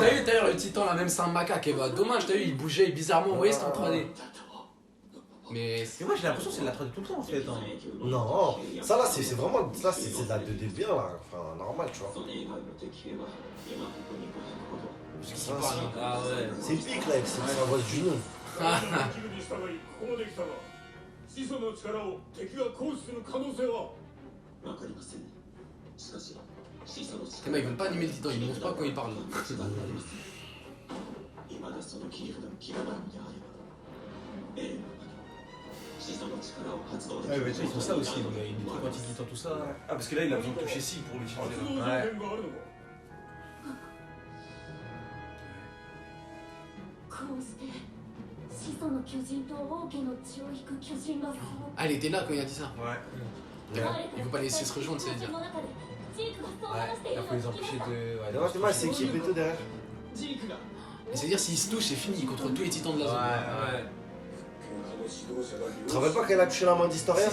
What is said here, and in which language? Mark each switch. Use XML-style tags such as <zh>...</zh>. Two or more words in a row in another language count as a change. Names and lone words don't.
<fr>t'as eu d'ailleurs le titan là, même c'est un macaque, et bah dommage, t'as eu, il bougeait bizarrement, vous voyez, c'était en 3D. Mais Mais moi, j'ai l'impression que c'est de la 3D tout le temps en fait. Hein. Non, ça là, c'est vraiment. Ça, c'est de la 2D bien là. Enfin, normal, tu vois. Ça, Ah ouais. c'est pique là, c'est la voix du nom.</fr> <ja>一部に従いここまで来たが始祖の力を敵が行使する可能性は</ja> <fr>les mecs, ils veulent pas animer le titan, ils montrent pas quand ils parlent. Ouais, mais tu sais, ils font ça aussi, donc, les trucs anti-titans, tout ça. Ah, parce que là, il a besoin de toucher Sig pour lui changer</fr> <ja>発動</ja> <fr>là.</fr> <ja>条件があるのかこうして始祖の</ja> <fr>Ah, il était là quand il a dit ça. Ouais. Il faut pas laisser se rejoindre, ça veut dire. Ouais, il faut les empêcher de. Ouais, D'ailleurs, t'es mal, c'est équipe et tout derrière. Et c'est-à-dire, s'il se touche, c'est fini, il contrôle tous les titans de la zone. Ouais. Tu te rappelles pas qu'elle a touché la main d'Historia?</fr>